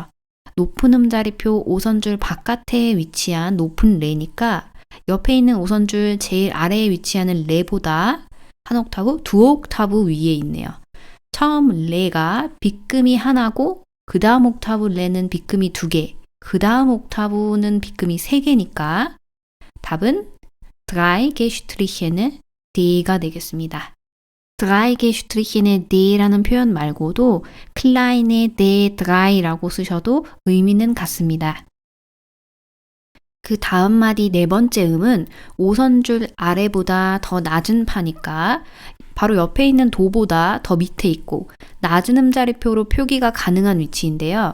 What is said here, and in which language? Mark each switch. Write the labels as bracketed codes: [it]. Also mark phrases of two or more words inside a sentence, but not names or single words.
[ko] 높은 음자리표 5선줄 바깥에 위치한 높은 레니까 옆에 있는 5선줄 제일 아래에 위치하는 레보다 한 옥타브, 두 옥타브 위에 있네요. 처음 레가 빗금이 하나고 그 다음 옥타브 레는 빗금이 두 개, 그 다음 옥타브는 빗금이 세 개니까 답은 [de] drei gestrichene D [ko] 가 되겠습니다. [de] drei gestrichene D [ko] 라는 표현 말고도 [de] kleine D drei [ko] 라고 쓰셔도 의미는 같습니다. 그 다음 마디 네 번째 음은 5선줄 아래보다 더 낮은 파니까 바로 옆에 있는 도보다 더 밑에 있고 낮은 음자리표로 표기가 가능한 위치인데요.